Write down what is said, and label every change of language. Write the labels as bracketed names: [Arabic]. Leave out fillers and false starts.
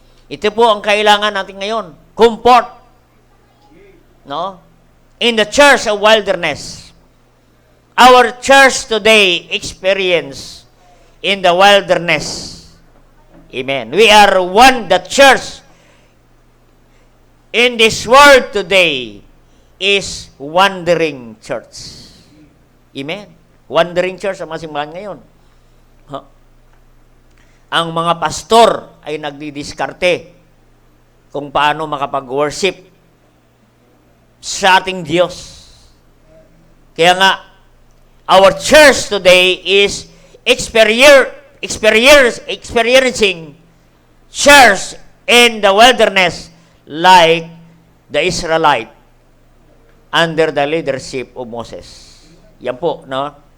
[Filipino] Ito po ang kailangan natin ngayon. [English] Comfort. No? In the church of wilderness. Our church today experience in the wilderness. Amen. We are the church in this world today is wandering church. Amen. Wandering church [Filipino] ang mga simbahan ngayon. Ang mga pastor ay nagdidiskarte kung paano makapag-worship sa ating Diyos. Kaya nga, [English] our church today is experiencing church in the wilderness like the Israelite under the leadership of Moses. [Filipino] Yan po, no?